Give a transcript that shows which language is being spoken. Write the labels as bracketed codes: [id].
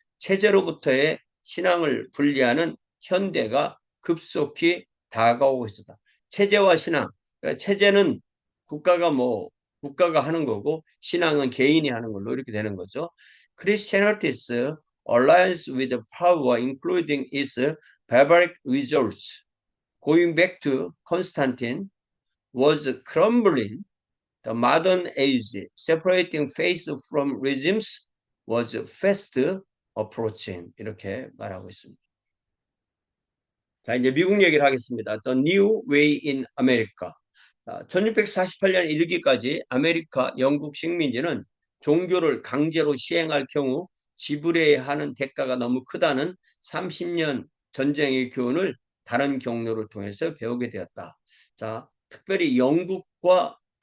[ko] 체제로부터의 신앙을 분리하는 현대가 급속히 다가오고 있었다. 체제와 신앙. 그러니까 체제는 국가가 하는 거고 신앙은 개인이 하는 걸로 이렇게 되는 거죠. [en] Christianity's alliance with power, including its barbaric results, going back to Constantine, was crumbling. The modern age, separating faith from regimes, was fast approaching. [ko] 이렇게 말하고 있습니다. 자, 이제 미국 얘기를 하겠습니다. [en] The New Way in America. [ko] 1648년 1기까지 아메리카 영국 식민지는 종교를 강제로 시행할 경우 지불해야 하는 대가가 너무 크다는 30년 전쟁의 교훈을 다른 경로를 통해서 배우게 되었다. 자, 특별히 영국과